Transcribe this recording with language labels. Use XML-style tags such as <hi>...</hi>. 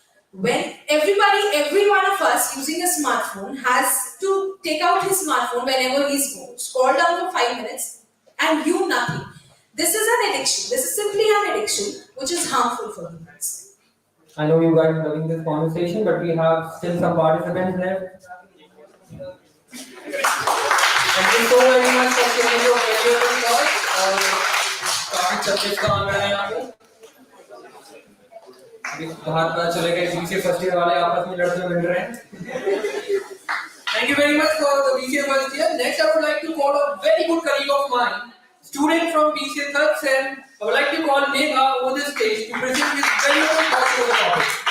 <en>When every one of us using a smartphone has to take out his smartphone whenever he's bored, scroll down for 5 minutes and do nothing. This is an addiction. This is simply an addiction which is harmful for humans. I know you guys are loving this conversation, but we have still some participants left. Thank you so very much for sharing your valuable thoughts.</en> <hi>और काफी subject का honour है यहाँ पे. अभी बाहर पता चलेगा कि बीसीए फर्स्ट ईयर वाले आपस में लड़ते मिल रहे हैं.</hi> <en>Thank you very much for the BCA first year. Next, I would like to call a very good colleague of mine, student from BCA third sem. I would like to call Megha over the stage to present his very own thoughts on the topic.</en>